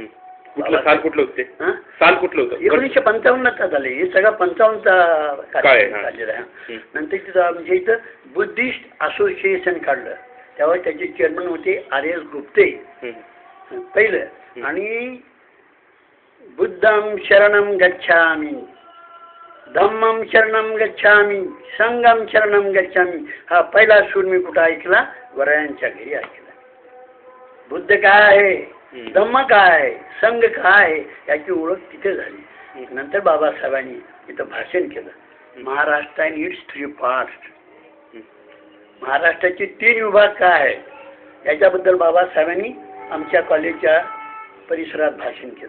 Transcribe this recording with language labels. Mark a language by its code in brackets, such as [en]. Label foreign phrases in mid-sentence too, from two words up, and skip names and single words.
[mr] साल कुठलं होते, साल कुठलं होतं? 1955 झाले. हे सगळं 55चा काढलेला आहे. नंतर तिथं आमच्या इथं [en] Buddhist association [mr] काढलं. तेव्हा त्याचे चेअरमन होते RS गुप्ते पहिलं. [pi] आणि बुद्धम शरणम गच्छामी, धम्मम शरणम गच्छामी, संगम शरणम गच्छामी, [mr] हा पहिला सूर मी कुठं ऐकला, वरायांच्या घरी ऐकला. बुद्ध काय आहे, धम्म काय आहे, संघ काय आहे, याची ओळख तिथे झाली. नंतर बाबासाहेबांनी तिथं भाषण केलं. महाराष्ट्र [en] and its 3 parts, [mr] महाराष्ट्राचे 3 विभाग काय आहेत याच्याबद्दल बाबासाहेबांनी आमच्या कॉलेजच्या परिसरात भाषण केलं.